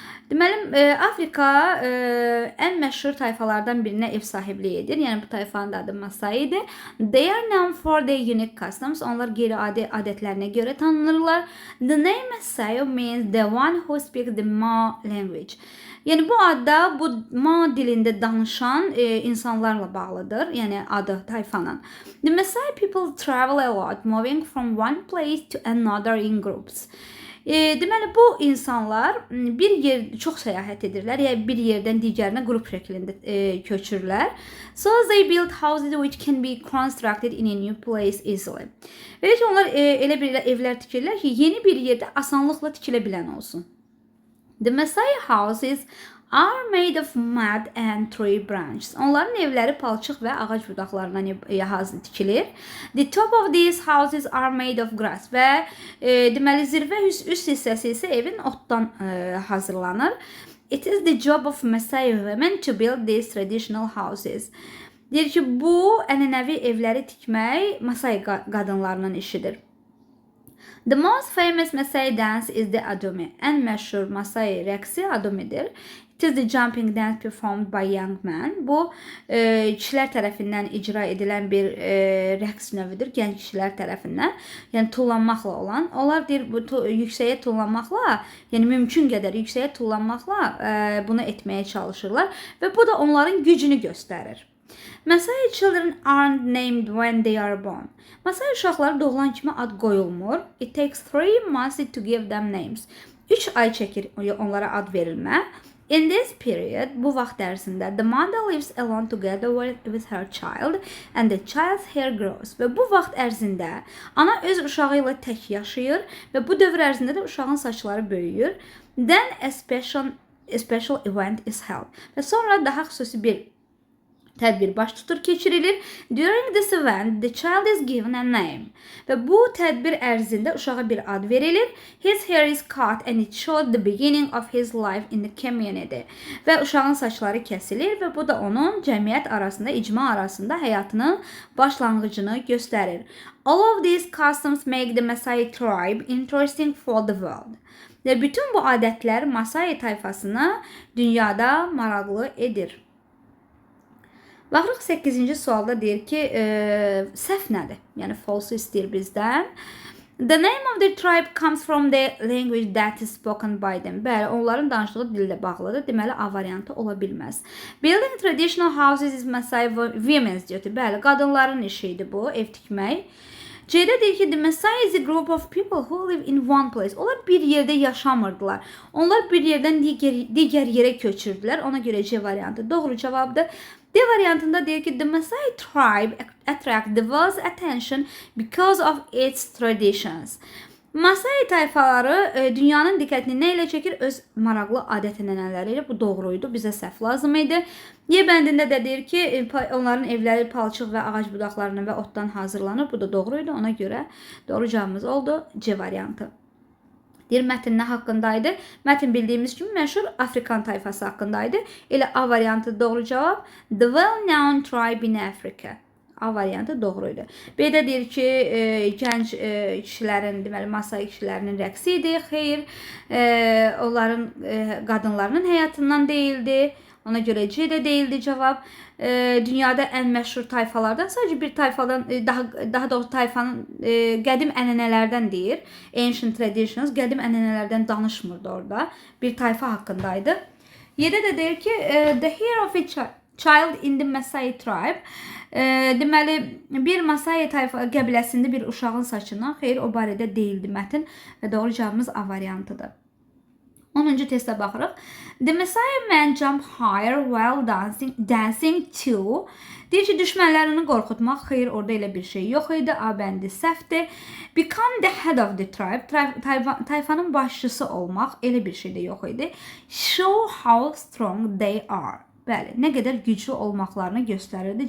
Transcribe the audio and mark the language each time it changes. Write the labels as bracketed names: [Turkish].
[Azerbaijani] Deməli, Afrika ən məşhur tayfalardan birinə ev sahibliyi edir. Yəni, bu tayfanın adı Maasai'dir. [English] They are known for their unique customs. [Azerbaijani] Onlar qeyri-adi adətlərinə görə tanınırlar. [English] The name Maasai means the one who speaks the Ma language. [Azerbaijani] Yəni, bu adda bu Ma dilində danışan insanlarla bağlıdır. Yəni, adı tayfanın. [English] The Maasai people travel a lot, moving from one place to another in groups. [Azerbaijani] Deməli, bu insanlar bir yer çox səyahət edirlər, yəni bir yerdən digərinə qrup şəklində köçürlər. [English] So they build houses which can be constructed in a new place easily. [Azerbaijani] Belə ki, onlar elə bir evlər tikirlər ki, yeni bir yerdə asanlıqla tikilə bilən olsun. [English] The Maasai houses are made of mud and tree branches. [Azerbaijani] Onların evləri palçıq və ağac budaqlarından tikilir. [English] The top of these houses are made of grass [Azerbaijani] və deməli zirvə üst hissəsi isə evin otdan hazırlanır. [English] It is the job of Maasai women to build these traditional houses. [Azerbaijani] Deyir ki, bu ənənəvi evləri tikmək Maasai qadınlarının işidir. [English] The most famous Maasai dance is the Adomi. [Azerbaijani] Ən məşhur Maasai rəqsi Adomidir. [English] It is the jumping dance performed by young men. [Azerbaijani] Bu, kişilər tərəfindən icra edilən bir rəqs növüdür, gənc kişilər tərəfindən. Yəni, tullanmaqla olan. Onlar deyir, bu yüksəyə tullanmaqla, yəni mümkün qədər yüksəyə tullanmaqla bunu etməyə çalışırlar və bu da onların gücünü göstərir. [English] Maasai children aren't named when they are born. [Azerbaijani] Maasai uşaqları doğulan kimi ad qoyulmur. [English] It takes 3 months to give them names. [Azerbaijani] 3 ay çəkir onlara ad verilmə. [English] In this period, [Azerbaijani] bu vaxt ərzində, [English] the mother lives alone together with her child and the child's hair grows. [Azerbaijani] Və bu vaxt ərzində ana öz uşağı ilə tək yaşayır və bu dövr ərzində də uşağın saçları böyüyür. [English] Then a special event is held. [Azerbaijani] Və sonra daha xüsusi bir tədbir baş tutur, keçirilir. [English] During this event, the child is given a name. [Azerbaijani] Və bu tədbir ərzində uşağa bir ad verilir. [English] His hair is cut and it shows the beginning of his life in the community. [Azerbaijani] Və uşağın saçları kəsilir və bu da onun cəmiyyət arasında, icma arasında həyatının başlanğıcını göstərir. [English] All of these customs make the Maasai tribe interesting for the world. [Azerbaijani] Və bütün bu adətlər Maasai tayfasını dünyada maraqlı edir. Baxırıq 8-ci sualda deyir ki, səhv nədir? Yəni, false istəyir bizdən. [English] The name of the tribe comes from the language that is spoken by them. [Azerbaijani] Bəli, onların danışdığı dillə bağlıdır. Deməli, A variantı ola bilməz. [English] Building traditional houses is Maasai women's duty. [Azerbaijani] Bəli, qadınların işidir bu, ev tikmək. C-də deyir ki, [English] the Maasai is a group of people who live in one place. [Azerbaijani] Onlar bir yerdə yaşamırdılar. Onlar bir yerdən digər yerə köçürdülər. Ona görə C variantı doğru cavabdır. D variantında deyir ki, [English] the Maasai tribe attract the world's attention because of its traditions. [Azerbaijani] Maasai tayfaları dünyanın diqqətini nə ilə çəkir? Öz maraqlı adət-ənənələri ilə. Bu doğruydu, bizə səhv lazım idi. Y bəndində də deyir ki, onların evləri palçıq və ağac budaqlarından və otdan hazırlanır. Bu da doğruydu, ona görə doğru cavabımız oldu. C variantı. Deyir, mətn nə haqqındaydı? Mətn bildiyimiz kimi məşhur Afrikan tayfası haqqındaydı. Elə A variantı doğru cavab. [English] The well-known tribe in Africa. [Azerbaijani] A variantı doğruydu. B-də deyir ki, gənc kişilərin, deməli, Maasai kişilərinin rəqsi idi. Xeyr, onların qadınlarının həyatından deyildi. Ona görə C-də deyildi cavab. Dünyada ən məşhur tayfalardan, sadəcə bir tayfadan, daha doğrusu tayfanın qədim ənənələrdən deyir. [English] Ancient traditions, [Azerbaijani] qədim ənənələrdən danışmırdı orada. Bir tayfa haqqındaydı. Y-də də deyir ki, [English] the hair of a child in the Maasai tribe. [Azerbaijani] Deməli, bir Maasai tayfa qəbiləsində bir uşağın saçından, xeyr, o barədə deyildi mətn və doğru cavabımız A variantıdır. 10-cu testə baxırıq. [English] The Messiah man jump higher while dancing to. [Azerbaijani] Deyir ki, düşmənlərini qorxutmaq. Xeyr, orada elə bir şey yox idi. A bəndi səhvdir. [English] Become the head of the tribe. [Azerbaijani] Tayfanın başçısı olmaq. Elə bir şey də yox idi. [English] Show how strong they are. [Azerbaijani] Bəli, nə qədər güclü olmaqlarını göstərirdi.